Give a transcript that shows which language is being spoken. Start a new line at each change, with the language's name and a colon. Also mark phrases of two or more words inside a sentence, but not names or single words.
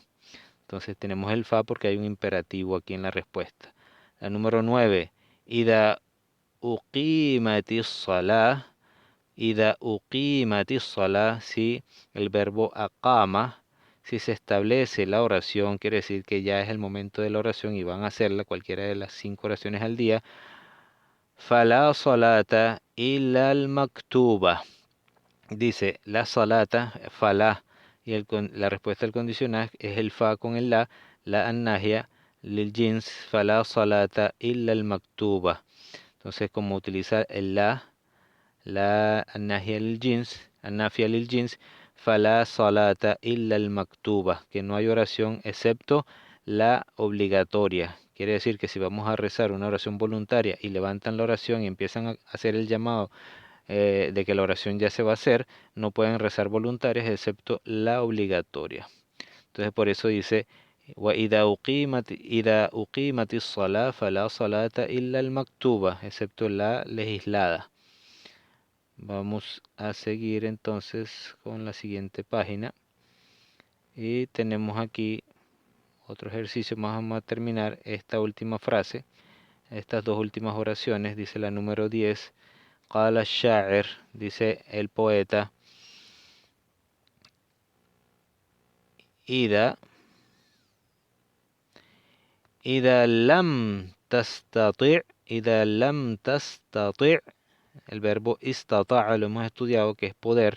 Spanish: Entonces tenemos el fa porque hay un imperativo aquí en la respuesta. La número 9,
Arabic: إذا أقيمت الصلاة، إذا أقيمت الصلاة,
Spanish: si el verbo aqama, si se establece la oración, quiere decir que ya es el momento de la oración y van a hacerla cualquiera de las 5 oraciones al día.
Arabic: فلا صلاة إلا المكتوبة.
Spanish: Dice
Arabic: لا صلاة، فلا,
Spanish: y la respuesta al condicional es el fa con el
Arabic: لا الناهية، للجنس, فلا صلاة إلا المكتوبة.
Spanish: Entonces, como utilizar el
Arabic: لا الناهية للجنس، النافية للجنس، فلا صلاة إلا المكتوبة,
Spanish: que no hay oración excepto la obligatoria. Quiere decir que si vamos a rezar una oración voluntaria y levantan la oración y empiezan a hacer el llamado de que la oración ya se va a hacer, no pueden rezar voluntarias excepto la obligatoria. Entonces por eso dice,
Arabic: إذا أقيمت الصلاة فلا صلاة إلا المكتوبة,
Spanish: excepto la legislada. Vamos a seguir entonces con la siguiente página. Y tenemos aquí otro ejercicio más. Vamos a terminar esta última frase. estas dos últimas oraciones, dice la número 10,
Arabic: قال الشاعر,
Spanish: dice el poeta,
Arabic: إذا لم تستطع',
Spanish: el verbo istata'a lo hemos estudiado, que es poder.